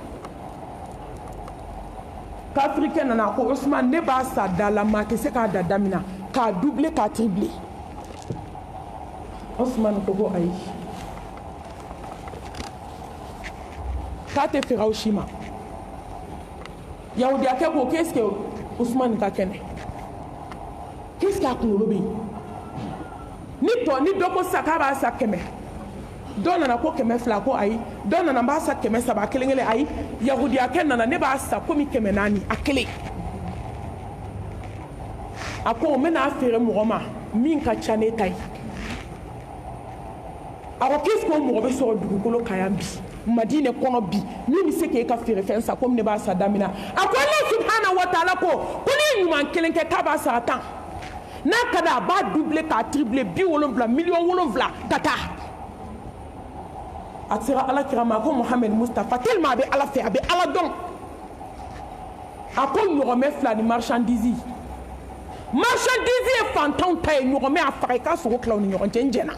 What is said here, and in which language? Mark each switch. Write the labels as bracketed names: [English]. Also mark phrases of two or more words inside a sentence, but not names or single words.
[Bambara] kafirikɛ nana a ko Usman ne b'a sa da la maa tɛ se k'a da da min na k'a double k'a triple. Usman ko ayi k'a tɛ feere aw si ma. yahudiyakɛ ko [French] qu'est-ce que [Bambara] Usman ka kɛnɛ [French] qu'est-ce que [Bambara] a kunkolo bɛ yen ni dɔ ko sa k'a b'a sa 100 dɔ nana ko 200 ko ayi dɔ nana n b'a sa 300 kelen kelen ayi yahudiyakɛ nana ne b'a sa komi 400 a kelen. a ko n bɛna feere mɔgɔ ma min ka ca ne ta ye. a ko [French] qu'est-ce que [Bambara] o mɔgɔ bɛ sɔrɔ dugukolo kan yan bi Madina kɔnɔ bi min bɛ se k'e ka feerefɛn sa komi ne b'a sa da min na. a ko [Arabic] الله سبحانه وتعالى [Bambara] ko ne ye ɲuman 1 kɛ k'a b'a sara 10 n'a ka d'a a b'a double k'a triple 70 miliyɔn 7 ka taa. a sera Ala kira ma a ko Muhammed Mustafa tellement a bɛ Ala fɛ a bɛ Ala dɔn. a ko ɲɔgɔmɛ 2 ni marchandise ye fantanw ta ye ɲɔgɔmɛ a faga i ka sogo tila u ni ɲɔgɔn cɛ n jɛna.